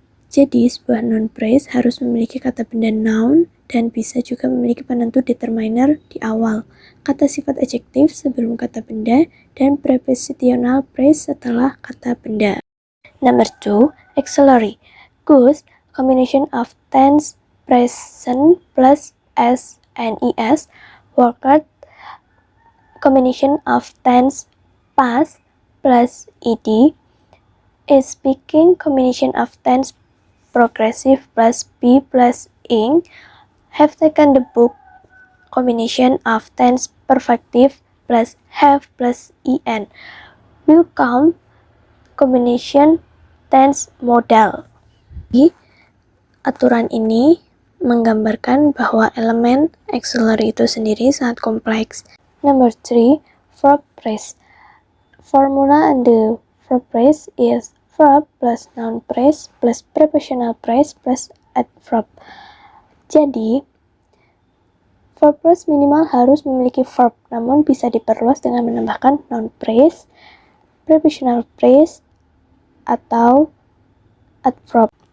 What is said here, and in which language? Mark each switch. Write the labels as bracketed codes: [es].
[id] Jadi, sebuah noun phrase harus memiliki kata benda noun dan bisa juga memiliki penentu determiner di awal, kata sifat adjektif sebelum kata benda, dan prepositional phrase setelah kata benda. [en] Number 2. Auxiliary. Goes, combination of tense present plus s and es. Worker, combination of tense past plus ed. Is speaking, combination of tense progressive plus be plus ing. Have taken the book, combination of tense perfective plus have plus en. Will come, combination tense modal. [id] Aturan ini menggambarkan bahwa elemen auxiliary itu sendiri sangat kompleks. [en] Number 3. Verb phrase. Formula and the verb phrase is verb plus noun phrase plus prepositional phrase plus adverb. [id] Jadi, verb phrase minimal harus memiliki verb, namun bisa diperluas dengan menambahkan noun phrase, prepositional phrase, atau adverb.